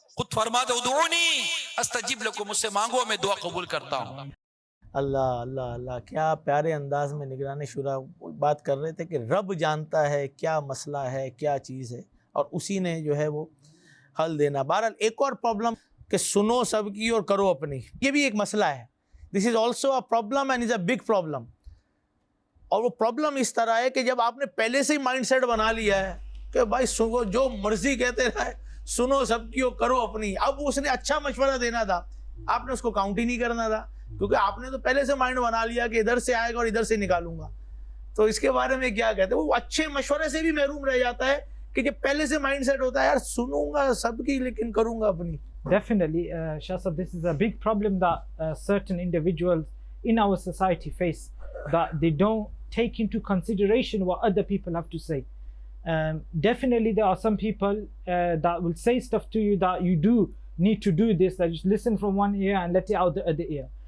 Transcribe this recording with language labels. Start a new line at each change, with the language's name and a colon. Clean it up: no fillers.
Urdu: خود فرماتا
Arabic: ادعونی استجب لکم,
Urdu: مجھ سے مانگو میں دعا قبول کرتا ہوں. اللہ اللہ اللہ, کیا پیارے انداز میں نگران شورا بات کر رہے تھے کہ رب جانتا ہے کیا مسئلہ ہے, کیا چیز ہے, اور اسی نے جو ہے وہ حل دینا. بہرحال ایک اور پرابلم کہ سنو سب کی اور کرو اپنی, یہ بھی ایک مسئلہ ہے.
English: This is also a problem and is a big problem.
Urdu: اور وہ پرابلم اس طرح ہے کہ جب آپ نے پہلے سے ہی مائنڈ سیٹ بنا لیا ہے کہ بھائی سنو, جو مرضی کہتے رہے, سنو سب کی اور کرو اپنی. اب اس نے اچھا مشورہ دینا تھا, آپ نے اس کو کاؤنٹ ہی نہیں کرنا تھا, کیونکہ آپ نے تو پہلے سے مائنڈ بنا لیا کہ ادھر سے آئے گا اور ادھر سے نکالوں گا. تو اس کے بارے میں کیا کہتے ہیں, وہ اچھے مشورے سے بھی محروم رہ جاتا ہے کہ جب پہلے سے مائنڈ سیٹ ہوتا ہے یار سنوں گا سب کی لیکن کروں گا اپنی.
English: Definitely, Shah Sahib, this is a big problem that certain individuals in our society face, that they don't take into consideration what other people have to say. Definitely, there are some people that will say stuff to you that you do need to do this, that just listen from one ear and let it out the other ear.